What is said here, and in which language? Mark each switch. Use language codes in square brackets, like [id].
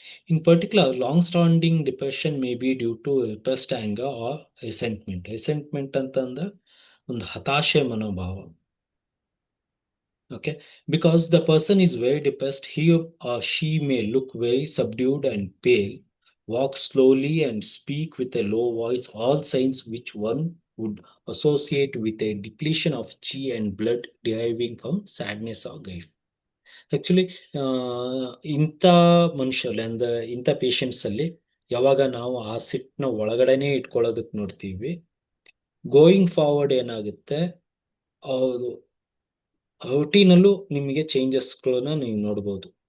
[en] In particular, long standing depression may be due to repressed anger or resentment. [kn] ರಿಸೆಂಟ್ಮೆಂಟ್ ಅಂತಂದ್ರೆ ಒಂದು ಹತಾಶೆ ಮನೋಭಾವ. [en] Okay, because the person is very depressed, he or she may look very subdued and pale, walk slowly and speak with a low voice, all signs which one would associate with a depletion of chi and blood deriving from sadness or grief. [kn] Actually ಇಂಥ ಮನುಷ್ಯರಲ್ಲಿ ಅಂದ್ರೆ ಇಂಥ patients ಅಲ್ಲಿ ಯಾವಾಗ ನಾವು ಆ ಸಿಟ್ನ ಒಳಗಡೆನೆ ಇಟ್ಕೊಳ್ಳೋದಕ್ಕೆ ನೋಡ್ತೀವಿ, [en] going forward [kn] ಏನಾಗುತ್ತೆ, ಅವರು ರುಟೀನಲ್ಲೂ ನಿಮಗೆ ಚೇಂಜಸ್ಗಳನ್ನ ನೀವು ನೋಡ್ಬೋದು.